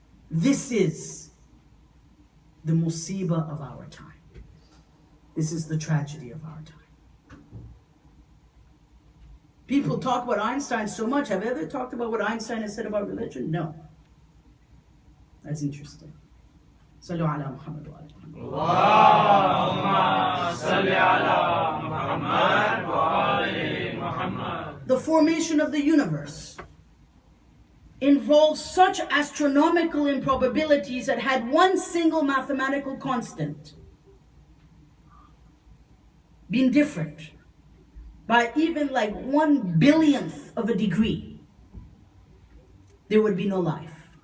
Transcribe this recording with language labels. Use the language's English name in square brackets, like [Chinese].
[English] This is the musibah of our time. This is the tragedy of our time. People talk about Einstein so much. Have you ever talked about what Einstein has said about religion? No. That's interesting. [Arabic] صلوا على محمد وآل محمد. اللهم صل على محمد وآل محمد. [English] The formation of the universe involves such astronomical improbabilities that had one single mathematical constant been different by even like 1/1000th of a degree, there would be no life.